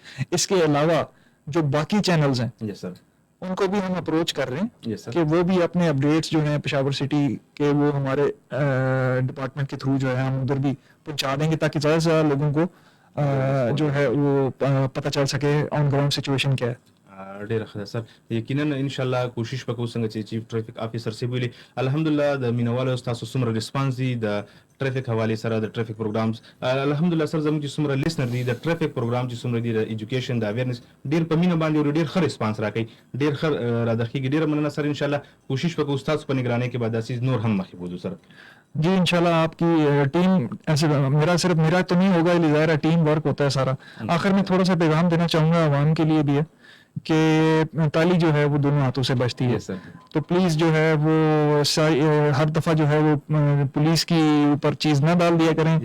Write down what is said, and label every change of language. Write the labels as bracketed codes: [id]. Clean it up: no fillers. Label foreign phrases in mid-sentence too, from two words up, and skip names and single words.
[ur] اس کے علاوہ جو باقی چینلز ہیں ان کو بھی ہم اپروچ کر رہے ہیں کہ وہ بھی اپنے اپڈیٹس جو ہیں پشاور سٹی کے وہ ہمارے ڈپارٹمنٹ کے تھرو جو ہے ہم ادھر بھی پہنچا دیں گے تاکہ زیادہ سے زیادہ لوگوں کو جو ہے وہ پتہ چل سکے [en] on ground situation [ur] کیا ہے. [ps] ډېره ښه ده سر. یقینا انشاءالله کوشش به کوو څنګه چې چیف ټریفک افیسر صاحب ویلي الحمدلله د مینوالو ستاسو څومره ریسپانس دی د ټریفک حوالې سره د [en] traffic programs [ps] الحمدلله سر زموږ چې څومره لیسنر دي د ټریفک پروګرام چې څومره دي د ایجوکیشن د اویرنس ډېر په مینه باندې ډېر ښه ریسپانس راکوي ډېر ښه رادخیږي. ډېره مننه سر. انشاءالله کوشش به کوو ستاسو په نگرانۍ کې به دا چیز نور هم مخکې بوځو سر. [ur] جی انشاءاللہ آپ کی ٹیم ایسے میرا تو نہیں ہوگا یہ ظاہر ہے [en] team work [ur] ہوتا ہے سارا. آخر میں تھوڑا سا پیغام دینا چاہوں گا عوام کے لیے بھی ہے کہ تالی جو ہے وہ دونوں ہاتھوں سے بجتی ہے. تو پلیز جو ہے وہ ہر دفعہ جو ہے وہ پولیس کی اوپر چیز نہ ڈال دیا کریں.